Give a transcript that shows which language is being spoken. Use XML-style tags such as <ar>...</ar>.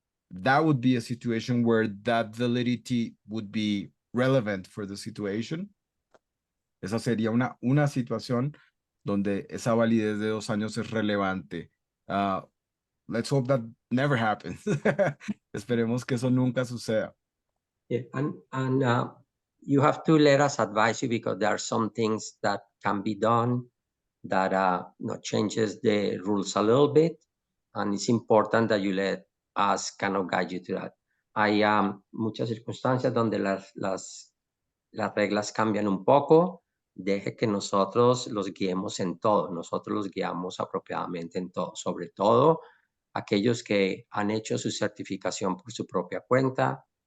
<en>That would be a situation where that validity would be relevant for the situation.</en> <es>Esa sería una situación donde esa validez de 2 años es relevante.</es> <en>Let's hope that never happens.</en> <es>Esperemos que eso nunca suceda.</es> <en>Yeah, and you have to let us advise you because there are some things that can be done that changes the rules a little bit, and it's important that you let us kind of guide you to that.</en> <es>Hay muchas circunstancias donde las reglas cambian un poco. Deje que nosotros los guiemos en todo. Nosotros los guiamos apropiadamente en todo, sobre todo aquellos que han hecho su certificación por su propia cuenta.</es>